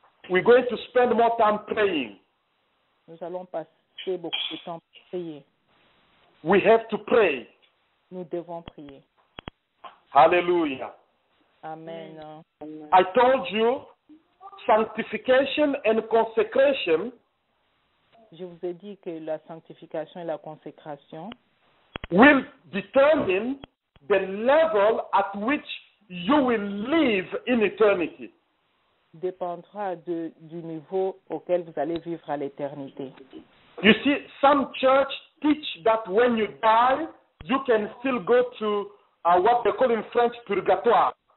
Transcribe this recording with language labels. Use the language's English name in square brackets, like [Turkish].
[English] we're going to spend more time praying. [French] nous allons passer beaucoup de temps pour prier. [English] We have to pray. [French] Nous devons prier. Hallelujah. Amen. [English] I told you, sanctification and consecration [French] Je vous ai dit que la sanctification et la consécration [English] will determine the level at which you will live in eternity. [French] dépendra du niveau auquel vous allez vivre à l'éternité. [English] You see, some church teach that when you die, you can still go to what they call in French purgatoire.